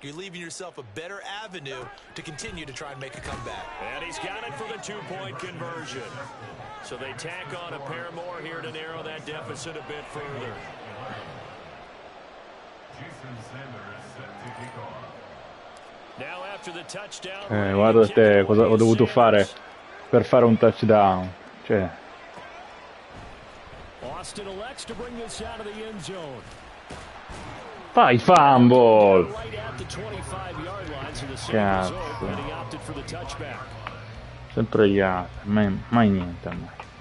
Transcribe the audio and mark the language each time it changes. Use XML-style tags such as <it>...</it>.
<en>You're leaving yourself a better avenue to continue to try and make a comeback. And he's got it for the 2-point conversion. So they tack on a pair more here to narrow that deficit a bit further. Now after the touchdown,</en> <it>guarda te cosa ho dovuto fare per fare un touchdown. Cioè.</it> <en>Austin elects to bring this out of the end zone.</en> <it>Fai fumble.</it> <en>Right at the 25-yard line, so the</en> <it>Cazzo.</it> <en>result, and he opted for the touchback.</en> <it>Sempre gli altri, mai niente a me.</it>